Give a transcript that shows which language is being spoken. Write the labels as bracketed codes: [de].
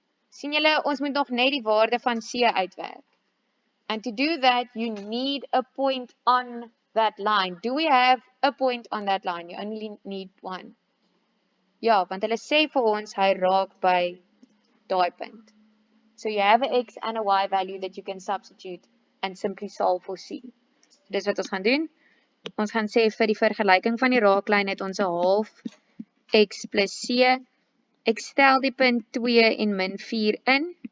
[af] Sien julle, ons moet nog net die waarde van c uitwerk. [en] And to do that, you need a point on that line. Do we have a point on that line? You only need one. [af] Ja, want hulle sê vir ons, hy raak by daai punt. [en] So you have an x and a y value that you can substitute and simply solve for c. [af] Dis wat ons gaan doen. Ons gaan sê vir die vergelyking van die raaklyn het ons 'n half x plus c. Ek stel die punt 2 en min 4 in.